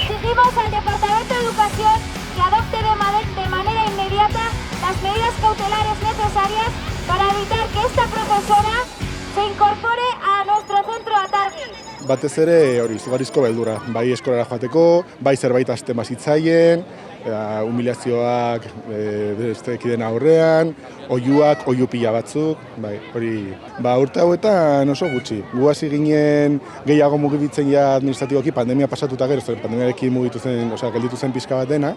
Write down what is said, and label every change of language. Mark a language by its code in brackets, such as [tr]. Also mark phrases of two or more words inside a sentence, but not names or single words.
[es] Pedimos al Departamento de Educación que adopte de manera inmediata las medidas cautelares necesarias para evitar que esta profesora se incorpore a nuestro centro Atargi. [eu] Batez ere hori izugarrizko beldurra, bai eskolara joateko, bai zerbait hasten bazitzaien, humilazioak bestekiden aurrean, oihu pila batzuk, bai, hori. Urte hauetan oso gutxi. Gu hasi ginen gehiago mugitzen ja administratiboki pandemia pasatuta gero, pandemiarekin gelditu zen pixka bat dena.